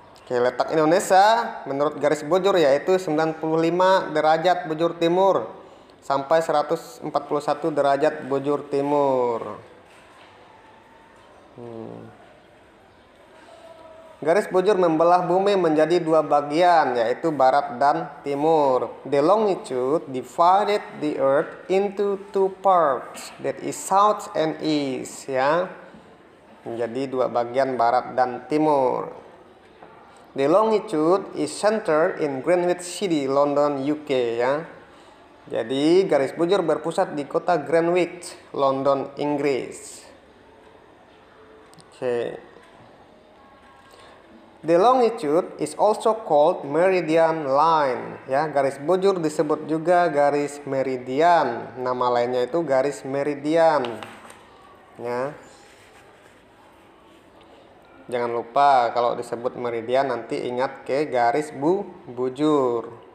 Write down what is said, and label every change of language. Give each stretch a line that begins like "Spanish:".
Indonesian: Oke, letak Indonesia menurut garis bujur yaitu 95 derajat bujur timur sampai 141 derajat bujur timur. Garis bujur membelah bumi menjadi dua bagian, yaitu barat dan timur.
English: The longitude divided the earth into two parts, that is south and east, ya.
Indonesian: Menjadi dua bagian barat dan timur.
English: The longitude is centered in Greenwich City, London, UK, ya.
Indonesian: Jadi garis bujur berpusat di kota Greenwich, London, Inggris. Oke.
English: The longitude is also called meridian line, ya.
Indonesian: Garis bujur disebut juga garis meridian. Nama lainnya itu garis meridian, ya. Jangan lupa kalau disebut meridian nanti ingat ke garis bujur.